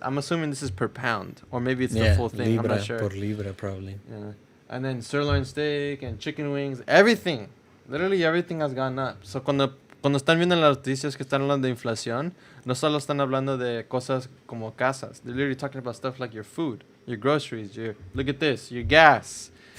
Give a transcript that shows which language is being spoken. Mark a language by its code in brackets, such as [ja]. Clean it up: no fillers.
[en] I'm assuming this is per pound, or maybe it's the full thing. [es] Libra [en] I'm not sure. [es] por libra, [en] probably. Yeah. And then sirloin steak and chicken wings, everything. Literally everything has gone up. [es] So cuando están viendo las noticias que están hablando de inflación, no solo están hablando de cosas como casas. [en] They're literally talking about stuff like your food, your groceries, look at this, your gas.